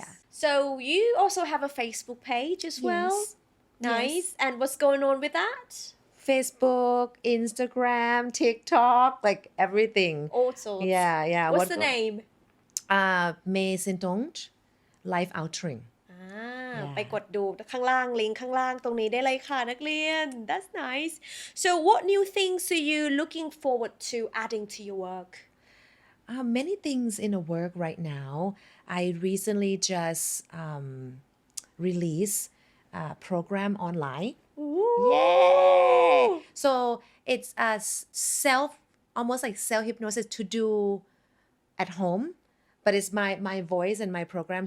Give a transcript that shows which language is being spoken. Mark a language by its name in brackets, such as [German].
[English] So you also have a Facebook page as well? Nice. And what's going on with that? Facebook, Instagram, TikTok, like everything. All sorts. Yeah. What's the name? May Sintong Life Outing. [Thai] ไปกดดูข้างล่างลิงก์ข้างล่างตรงนี้ได้เลยค่ะนักเรียน [English] That's nice. So what new things are you looking forward to adding to your work? Many things in the work right now. I recently just released a program online. Yay! So it's a almost like self-hypnosis to do at home, but it's my voice and my program.